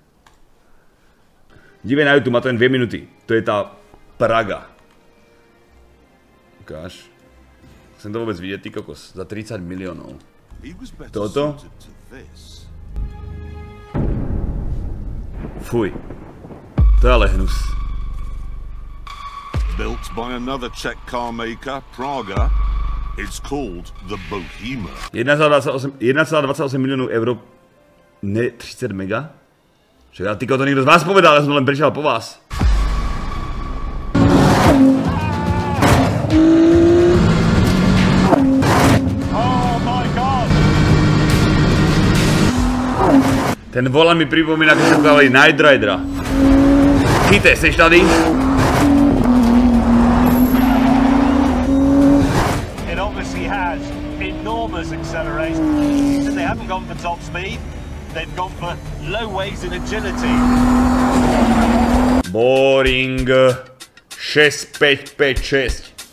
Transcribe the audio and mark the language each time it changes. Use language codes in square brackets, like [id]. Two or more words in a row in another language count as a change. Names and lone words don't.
[cs] Dívej na YouTube, má to jen 2 minuty. [sk] To je tá Praga. Ukáž. Chcem to vôbec vidieť, ty kokos. Za 30 miliónov. Toto? Fuj. To je ale hnus. [en] Built by another Czech car maker, Praga. It's called the Bohema. [sk] 1,28 miliónov eur. Ne, 30 mega? Však ja tyko to niekto z vás povedal, ja som len prišiel po vás. Ten volant mi pripomína, keď sa dávali Night Ridera. [cs] Chyte, seš tady? [en] It obviously has enormous acceleration. And they haven't gone for top speed, they've gone for low weight and agility. Boring. 6-5-5-6.